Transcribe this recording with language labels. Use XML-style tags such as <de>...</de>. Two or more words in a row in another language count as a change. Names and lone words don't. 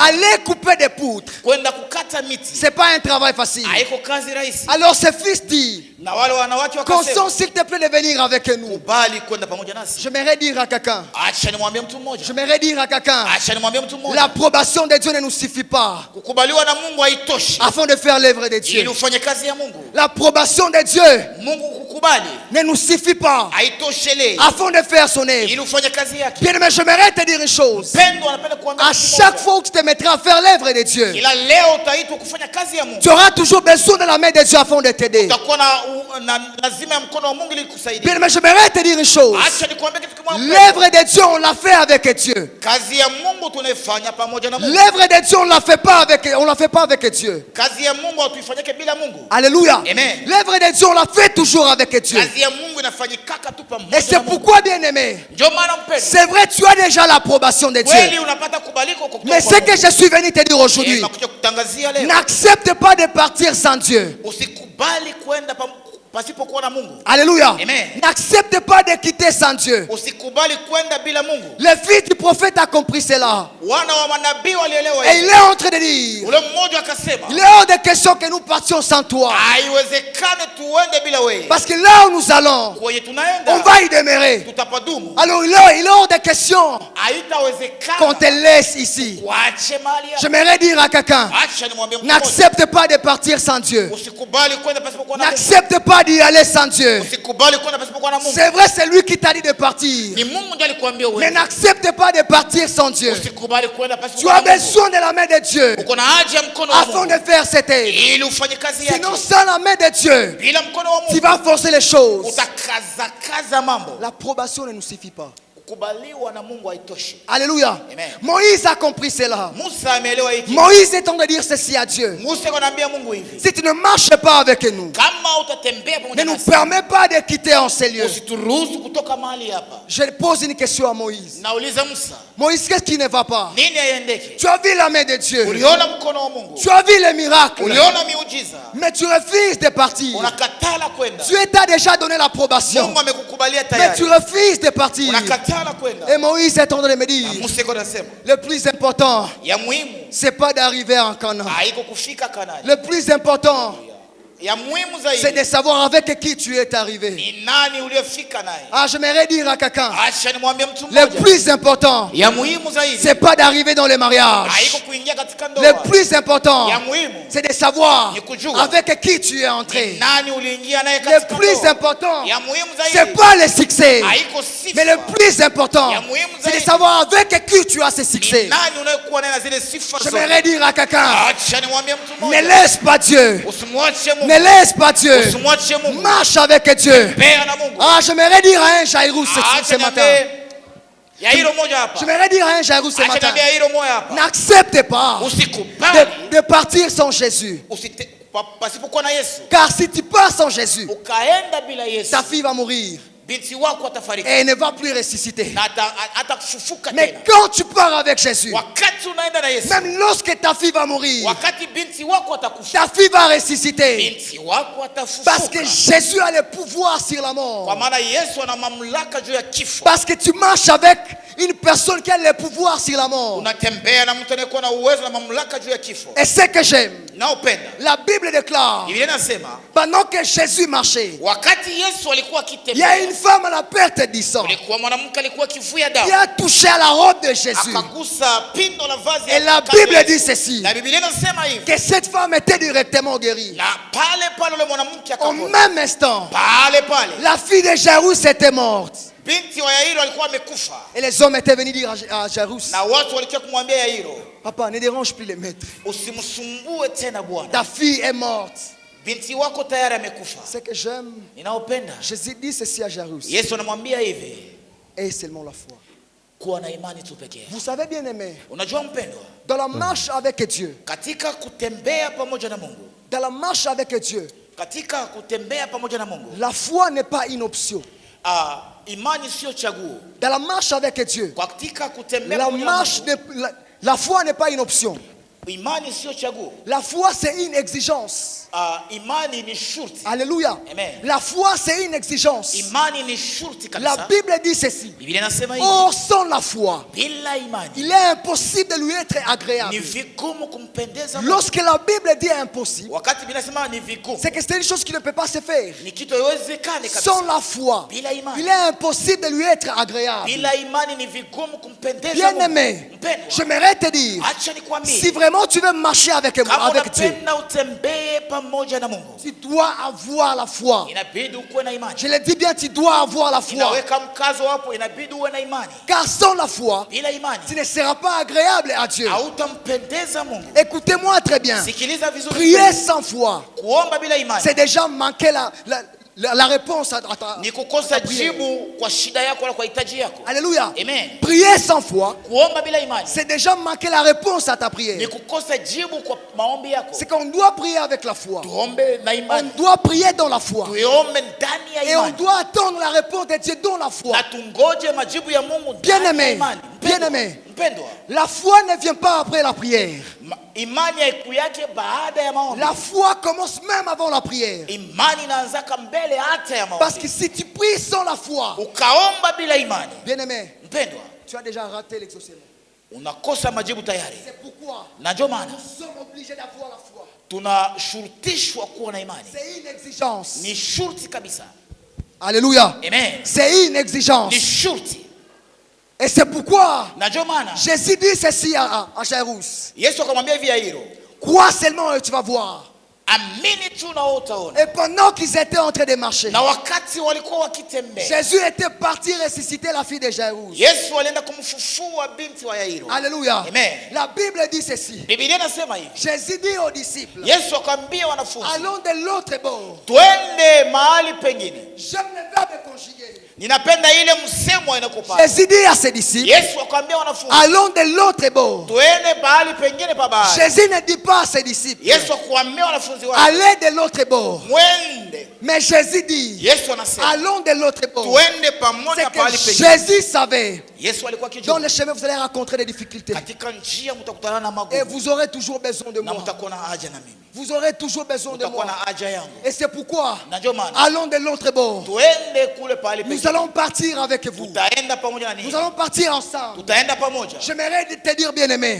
<fr>Aller couper des poutres,</fr> <sw>kwenda kukata miti,</sw> <fr>c'est pas un travail facile.</fr> <sw>haiko kazi rahisi.</sw> <fr>Alors ce fils dit:</fr> <sw>Na wale wanawake wakasema,</sw> <fr>consens s'il te plaît de venir avec nous.</fr> <sw>kubali kwenda pamoja nasi.</sw> <fr>J'aimerais dire à quelqu'un,</fr> <sw>Acha nimwambie mtu mmoja,</sw> <fr>j'aimerais dire à quelqu'un,</fr> <sw>acha nimwambie mtu mmoja,</sw> <fr>l'approbation de Dieu ne nous suffit pas</fr> <sw>kukubaliwa na Mungu haitoshi</sw> <fr>afin de faire l'œuvre de</fr> <sw>ili</sw> <fr>Dieu.</fr> <sw>ufanye kazi ya Mungu.</sw> <fr>L'approbation de Dieu</fr> <sw>Mungu kukubali</sw> <fr>ne nous suffit pas</fr> <sw>haitoshelei</sw> <fr>afin de faire son œuvre.</fr> <sw>ili ufanye kazi yake.</sw> <fr>Bien, mais j'aimerais te dire une chose.</fr> <sw>Mpendwa, anapenda kuambia</sw> <fr>À</fr> <sw>kitu</sw> <fr>chaque</fr> <sw>kimoja.</sw> <fr>fois où tu te mettras à faire l'œuvre de Dieu,</fr> <sw>Ila leo utaitwa kufanya kazi ya Mungu,</sw> <fr>tu auras toujours besoin de la main de Dieu afin de t'aider.</fr> <sw>utakuwa na lazima ya mkono wa Mungu ili kukusaidia.</sw> <fr>Bien, mais j'aimerais te dire une chose.</fr> <sw>Acha nikwambie kitu kimoja.</sw> <fr>L'œuvre de Dieu, on l'a fait avec Dieu.</fr> <sw>Kazi ya Mungu tunaifanya pamoja na Mungu.</sw> <fr>L'œuvre de Dieu, on la fait pas avec Dieu.</fr> <sw>Kazi ya Mungu hatuifanyike bila Mungu.</sw> <fr>Alléluia.</fr> <sw>Amen.</sw> <fr>L'œuvre de Dieu, on la fait toujours avec Dieu.</fr> <sw>Kazi ya Mungu inafanyikaka tu</sw> <fr>Et</fr> <sw>pamoja</sw> <fr>c'est</fr> <sw>na Mungu.</sw> <fr>pourquoi, bien aimé,</fr> <sw>Ndio maana mpendwa,</sw> <fr>c'est vrai, tu as déjà l'approbation de</fr> <sw>kweli</sw> <fr>Dieu.</fr> <sw>unapata kubalika kwa kutoka</sw> <fr>Mais</fr> <sw>kwa</sw> <fr>ce que</fr> <sw>Mungu.</sw> <fr>je suis venu te dire aujourd'hui,</fr> <sw>Nakuja kutangazia leo,</sw> <fr>n'accepte pas de partir sans Dieu.</fr> <sw>usikubali kwenda pasipokuwa na Mungu.</sw> <fr>Alléluia.</fr> <sw>Amen.</sw> <fr>N'accepte pas de quitter sans Dieu.</fr> <sw>Usikubali kwenda bila Mungu.</sw> <fr>Le fils du prophète a compris cela.</fr> <sw>Wana wa manabii walielewa</sw> <fr>Et il</fr> <sw>hili.</sw> <fr>est en train de dire,</fr> <sw>Ule mmoja akasema,</sw> <fr>il est hors de question que nous partions sans toi.</fr> <sw>haiwezekane tuende bila wewe.</sw> <fr>Parce que là où nous allons,</fr> <sw>Kwenye</sw> <fr>on</fr> <sw>tunaenda</sw> <fr>va y demeurer.</fr> <sw>tutapadumu.</sw> <fr>Alors il est hors de question qu'on te</fr> <sw>Haitawezekana</sw> <fr>laisse ici.</fr> <sw>waache mahali hapa.</sw> <fr>J'aimerais dire à quelqu'un,</fr> <sw>Acha nimwambie mtu mmoja.</sw> <fr>n'accepte pas de partir sans Dieu.</fr> <sw>Usikubali kwenda pasipokuwa na Mungu.</sw> <fr>N'accepte pas d'y aller sans Dieu.</fr> <sw>Usikubali kwenda pasipokuwa na Mungu.</sw> <fr>C'est vrai, c'est lui qui t'a dit de partir.</fr> <sw>Ni Mungu ndiye alikwambia</sw> <fr>Mais</fr> <sw>uende.</sw> <fr>n'accepte pas de partir sans Dieu.</fr> <sw>Usikubali kwenda</sw> <fr>Tu</fr> <sw>pasipokuwa</sw> <fr>as</fr> <sw>na Mungu.</sw> <fr>besoin de la main de Dieu</fr> <sw>Uko na haja ya mkono wa</sw> <fr>afin de</fr> <sw>Mungu</sw> <fr>faire cette œuvre.</fr> <sw>ili ufanye kazi yake.</sw> <fr>Sinon, sans la main de Dieu,</fr> <sw>Bila mkono wa</sw> <fr>tu</fr> <sw>Mungu</sw> <fr>vas forcer les choses.</fr> <sw>utakaza mambo.</sw> <fr>L'approbation ne nous suffit pas.</fr> <sw>Kukubaliwa na Mungu haitoshi.</sw> <fr>Alléluia.</fr> <sw>Amen.</sw> <fr>Moïse a compris cela.</fr> <sw>Musa ameelewa hiki.</sw> <fr>Moïse est en train de dire ceci à Dieu.</fr> <sw>Musa anaambia Mungu hivi,</sw> <fr>Si tu ne marches pas avec nous,</fr> <sw>kama utatembea</sw> <fr>ne</fr> <sw>pamoja</sw> <fr>nous</fr> <sw>nasi,</sw> <fr>permets pas de quitter en ces lieux.</fr> <sw>usituruhusu kutoka mahali hapa.</sw> <fr>Je pose une question à Moïse.</fr> <sw>Nauliza Musa,</sw> <fr>Moïse, qu'est-ce qui ne va pas?</fr> <sw>nini haiendeke?</sw> <fr>Tu as vu la main de Dieu.</fr> <sw>Uliona mkono wa Mungu,</sw> <fr>Tu as vu les miracles.</fr> <sw>uliona miujiza,</sw> <fr>Mais tu refuses de partir.</fr> <sw>unakataa kwenda.</sw> <fr>Dieu t'a déjà donné l'approbation.</fr> <sw>Mungu amekukubalia</sw> <fr>Mais tu</fr> <sw>tayari,</sw> <fr>refuses de partir.</fr> <sw>unakataa kwenda.</sw> <fr>Et Moïse est en train de me dire,</fr> <sw>Musa iko anasema</sw> <fr>le plus important,</fr> <sw>ya muhimu</sw> <fr>c'est pas d'arriver en Canaan.</fr> <sw>haiko kufika Kanaani.</sw> <fr>Le plus important,</fr> <sw>Ya muhimu</sw> <fr>c'est de</fr> <sw>zaidi</sw> <fr>savoir avec qui tu es arrivé.</fr> <sw>ni nani uliyofika naye.</sw> <fr>Ah, j'aimerais dire à quelqu'un,</fr> <sw>Acha nimwambie mtu</sw> <fr>le</fr> <sw>mmoja,</sw> <fr>plus important,</fr> <sw>ya muhimu zaidi</sw> <fr>c'est pas d'arriver dans le mariage.</fr> <sw>haiko kuingia katika</sw> <fr>Le</fr> <sw>ndoa.</sw> <fr>plus important,</fr> <sw>Ya muhimu</sw> <fr>c'est de savoir</fr> <sw>ni kujua</sw> <fr>avec qui tu es</fr> <sw>ni</sw> <fr>entré.</fr> <sw>nani uliingia naye</sw> <fr>Le</fr> <sw>katika</sw> <fr>plus</fr> <sw>ndoa.</sw> <fr>important,</fr> <sw>Ya muhimu</sw> <fr>c'est</fr> <sw>zaidi</sw> <fr>pas le succès,</fr> <sw>haiko sifa,</sw> <fr>mais le plus important,</fr> <sw>Ya muhimu</sw> <fr>c'est de</fr> <sw>zaidi</sw> <fr>savoir avec qui tu as ce</fr> <sw>ni</sw> <fr>succès.</fr> <sw>nani unayekuwa naye na zile sifa zote.</sw> <fr>J'aimerais dire à quelqu'un,</fr> <sw>Acha nimwambie mtu</sw> <fr>ne</fr> <sw>mmoja,</sw> <fr>laisse pas Dieu,</fr> <sw>usimwache Mungu,</sw> <fr>ne laisse pas Dieu,</fr> <sw>usimwache Mungu,</sw> <fr>marche avec Dieu.</fr> <sw>pea na Mungu.</sw> <fr>Ah, j'aimerais dire à un Jairus ce</fr> <sw>Acha</sw> <fr>matin,</fr> <sw>niambie ya hilo moja hapa,</sw> <fr>j'aimerais dire à un Jairus ce</fr> <sw>acha</sw> <fr>matin,</fr> <sw>niambie ya hilo moja hapa,</sw> <fr>n'accepte pas</fr> <sw>usikubali</sw> <fr>de partir sans Jésus.</fr> <sw>pasipokuwa na Yesu.</sw> <fr>Car si tu pars sans Jésus,</fr> <sw>Ukaenda bila Yesu,</sw> <fr>ta fille va mourir</fr> <sw>binti wako atafariki</sw> <fr>et elle ne va plus ressusciter.</fr> <sw>na atafufuka</sw> <fr>Mais</fr> <sw>tena.</sw> <fr>quand tu pars avec Jésus,</fr> <sw>Wakati unaenda na Yesu,</sw> <fr>même lorsque ta fille va mourir,</fr> <sw>wakati binti wako atakufa,</sw> <fr>ta fille va ressusciter.</fr> <sw>binti wako</sw> <fr>Parce que</fr> <sw>atafufuka,</sw> <fr>Jésus a le pouvoir sur la</fr> <sw>kwa</sw> <fr>mort.</fr> <sw>maana Yesu ana mamlaka juu ya kifo.</sw> <fr>Parce que tu marches avec une personne qui a le pouvoir sur la mort.</fr> <sw>Unatembea na mtu anayekuwa na uwezo na mamlaka juu ya kifo.</sw> <fr>Et ce que j'aime,</fr> <sw>Naupenda</sw> <fr>la Bible déclare,</fr> <sw>Biblia inasema</sw> <fr>pendant que Jésus marchait,</fr> <sw>wakati Yesu alikuwa</sw> <fr>il y a une</fr> <sw>akitembea,</sw> <fr>femme à la perte du sang</fr> <sw>kulikuwa mwanamke alikuwa akivuja</sw> <fr>qui</fr> <sw>damu,</sw> <fr>a touché à la robe de Jésus.</fr> <sw>akagusa pindo la vazi</sw> <fr>Et la</fr> <sw>ya</sw> <fr>Bible</fr> <sw>Yesu.</sw> <fr>dit ceci,</fr> <sw>Na Biblia inasema hivi,</sw> <fr>que cette femme était directement guérie.</fr> <sw>na pale pale ule mwanamke</sw> <fr>Au</fr> <sw>akapona.</sw> <fr>même instant,</fr> <sw>Pale pale</sw> <fr>la fille de Jairus était morte.</fr> <sw>binti wa Yairo alikuwa amekufa,</sw> <fr>Et les hommes étaient venus dire à Jairus,</fr> <sw>na watu walikuwa kumwambia Yairo,</sw> <fr>papa, ne dérange plus les maîtres.</fr> <sw>usimsumbue tena bwana,</sw> <fr>Ta fille est morte.</fr> <sw>binti wako tayari amekufa.</sw> <fr>Ce que j'aime,</fr> <sw>Ninaopenda</sw> <fr>Jésus dit ceci à Jairus,</fr> <sw>Yesu anamwambia hivi,</sw> <fr>et seulement la foi.</fr> <sw>kuwa na imani tu pekee.</sw> <fr>Vous savez bien aimé,</fr> <sw>Unajua mpendwa,</sw> <fr>dans la marche avec Dieu,</fr> <sw>katika kutembea pamoja na Mungu,</sw> <fr>dans la marche avec Dieu,</fr> <sw>katika kutembea pamoja na Mungu,</sw> <fr>la foi n'est pas une option.</fr> <sw>imani sio chaguo.</sw> <fr>Dans la marche avec Dieu,</fr> <sw>Katika kutembea</sw> <fr>la</fr> <sw>pamoja na</sw> <fr>marche,</fr> <sw>Mungu,</sw> <fr>la foi n'est pas une option.</fr> <sw>imani sio chaguo.</sw> <fr>La foi, c'est une exigence.</fr> <sw>Imani ni shurti.</sw> <fr>Alléluia.</fr> <sw>Amen.</sw> <fr>La foi, c'est une exigence.</fr> <sw>Imani ni shurti</sw> <fr>La</fr> <sw>kabisa.</sw> <fr>Bible dit ceci.</fr> <sw>Biblia inasema hivi,</sw> <fr>Or, sans la foi,</fr> <sw>bila imani</sw> <fr>il est impossible de lui être</fr> <sw>ni</sw> <fr>agréable.</fr> <sw>vigumu kumpendeza Mungu.</sw> <fr>Lorsque la Bible dit impossible,</fr> <sw>Wakati Biblia inasema ni vigumu,</sw> <fr>c'est que c'est une chose qui ne peut pas se faire.</fr> <sw>ni kitu haiwezekani</sw> <fr>Sans</fr> <sw>kabisa.</sw> <fr>la foi,</fr> <sw>Bila imani,</sw> <fr>il est impossible de lui être agréable.</fr> <sw>bila imani ni vigumu kumpendeza</sw> <fr>Bien</fr> <sw>Mungu.</sw> <fr>aimé,</fr> <sw>Mpendwa,</sw> <fr>j'aimerais te dire,</fr> <sw>acha nikwambie,</sw> <fr>si vraiment tu veux marcher avec</fr> <sw>kama</sw> <fr>Dieu,</fr> <sw>unapenda utembee pamoja na Mungu,</sw> <fr>tu dois avoir la foi.</fr> <sw>inabidi ukuwe na imani.</sw> <fr>Je le dis bien, tu dois avoir la foi.</fr> <sw>Inaweka mkazo hapo, inabidi uwe na imani.</sw> <fr>Car sans la foi,</fr> <sw>Bila imani</sw> <fr>tu ne seras pas agréable à Dieu.</fr> <sw>hautampendeza Mungu.</sw> <fr>Écoutez-moi très bien.</fr> <sw>Sikiliza vizuri.</sw> <fr>Prier sans foi,</fr> <sw>Kuomba bila imani</sw> <fr>c'est déjà manquer la réponse à ta</fr> <sw>ni kukosa</sw> <fr>prière.</fr> <sw>jibu kwa shida yako wala kwa hitaji yako.</sw> <fr>Alléluia.</fr> <sw>Amen.</sw> <fr>Prier sans foi,</fr> <sw>Kuomba bila imani</sw> <fr>c'est déjà manquer la réponse à ta</fr> <sw>ni</sw> <fr>prière.</fr> <sw>kukosa jibu kwa maombi yako.</sw> <fr>C'est qu'on doit prier avec la foi.</fr> <sw>Tuombe na</sw> <fr>On</fr> <sw>imani,</sw> <fr>doit prier dans la foi.</fr> <sw>tuombe ndani ya</sw> <fr>Et on</fr> <sw>imani</sw> <fr>doit attendre la réponse de Dieu dans la foi.</fr> <sw>na tungoje majibu ya Mungu</sw> <fr>Bien</fr> <sw>ndani ya</sw> <fr>aimé,</fr> <sw>imani.</sw> <fr>bien</fr> <sw>Mpendwa,</sw> <fr>aimé.</fr> <sw>mpendwa,</sw> <fr>La foi ne vient pas après la prière.</fr> <sw>Imani haikuyake baada ya maombi.</sw> <fr>La foi commence même avant la prière.</fr> <sw>Imani inaanzaka mbele hata ya</sw> <fr>Parce</fr> <sw>maombi.</sw> <fr>que si tu pries sans la foi,</fr> <sw>Ukaomba bila imani,</sw> <fr>bien-aimé,</fr> <sw>mpendwa,</sw> <fr>tu as déjà raté l'exaucement.</fr> <sw>unakosa majibu tayari.</sw> <fr>C'est pourquoi</fr> <sw>Na ndio maana</sw> <fr>nous sommes obligés d'avoir la foi.</fr> <sw>tunashurutishwa kuwa na imani.</sw> <fr>C'est une exigence.</fr> <sw>Ni shurti kabisa.</sw> <fr>Alléluia.</fr> <sw>Amen.</sw> <fr>C'est une exigence.</fr> <sw>Ni shurti.</sw> <fr>Et c'est pourquoi</fr> <sw>Na ndio maana</sw> <fr>Jésus dit ceci à Jairus.</fr> <sw>Yesu akamwambia hivi Yairo,</sw> <fr>Crois seulement et tu vas voir.</fr> <sw>amini tu na utaona.</sw> <fr>Et pendant qu'ils étaient en train de marcher,</fr> <sw>Na wakati walikuwa wakitembea,</sw> <fr>Jésus était parti ressusciter la fille de Jairus.</fr> <sw>Yesu alienda kumfufua binti wa Yairo.</sw> <fr>Alléluia.</fr> <sw>Amen.</sw> <fr>La Bible dit ceci.</fr> <sw>Biblia inasema hivi.</sw> <fr>Jésus dit aux disciples,</fr> <sw>Yesu akamwambia wanafunzi,</sw> <fr>allons de l'autre bord.</fr> <sw>twende mahali pengine.</sw> <fr>J'aime le verbe conjugué.</fr> <sw>Ninapenda ile msemo inakupata.</sw> <fr>Jésus dit à ses disciples,</fr> <sw>Yesu akamwambia wanafunzi,</sw> <fr>allons de l'autre bord.</fr> <sw>twende mahali pengine pa bahari.</sw> <fr>Jésus ne dit pas à ses disciples,</fr> <sw>Yesu akamwambia wanafunzi wake,</sw> <fr>allez de l'autre bord.</fr> <sw>mwende.</sw> <fr>Mais Jésus dit,</fr> <sw>Yesu anasema,</sw> <fr>allons de l'autre bord.</fr> <sw>twende pamoja</sw> <fr>C'est</fr> <sw>pahali</sw> <fr>que</fr> <sw>pengine.</sw> <fr>Jésus savait,</fr> <sw>Yesu alikuwa</sw> <fr>dans</fr> <sw>kijua,</sw> <fr>le chemin vous allez rencontrer des difficultés.</fr> <sw>katika njia mtakutana na</sw> <fr>Et</fr> <sw>magumu</sw> <fr>vous aurez toujours besoin de</fr> <sw>na</sw> <fr>moi.</fr> <sw>mtakuwa na haja na mimi.</sw> <fr>Vous aurez toujours besoin de</fr> <sw>Mtakuwa</sw> <fr>moi.</fr> <sw>na haja yangu.</sw> <fr>Et c'est pourquoi,</fr> <sw>Na ndio maana</sw> <fr>allons de l'autre bord.</fr> <sw>twende kule pahali</sw> <fr>Nous</fr> <sw>pengine.</sw> <fr>allons partir avec vous.</fr> <sw>Tutaenda pamoja na</sw> <fr>Nous</fr> <sw>ninyi.</sw> <fr>allons partir ensemble.</fr> <sw>Tutaenda pamoja.</sw> <fr>J'aimerais te dire, bien-aimé,</fr>